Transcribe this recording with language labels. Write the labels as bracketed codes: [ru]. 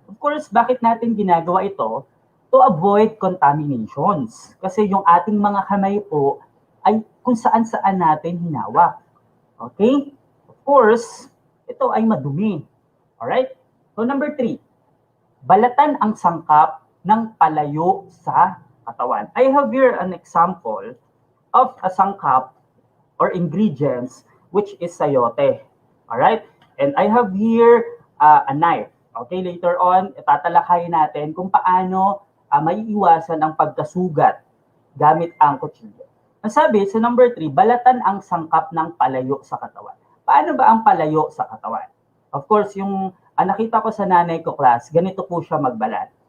[en] Of course, [tl] bakit natin ginagawa ito? [en] To avoid contaminations. [tl] Kasi yung ating mga kamay po ay kung saan-saan natin hinawak. Okay? Of course, ito ay madumi. Alright? So number 3, balatan ang sangkap ng palayo sa katawan. [en] I have here an example of a sangkap or ingredients which is sayote. Alright? And I have here a knife. [tl] Okay, later on, tatalakayin natin kung paano maiiwasan ang pagkasugat gamit ang kutsilyo. Ang sabi sa number 3, balatan ang sangkap ng palayo sa katawan. Paano ba ang palayo sa katawan? Of course, yung nakita ko sa nanay ko class, ganito po siya magbalat.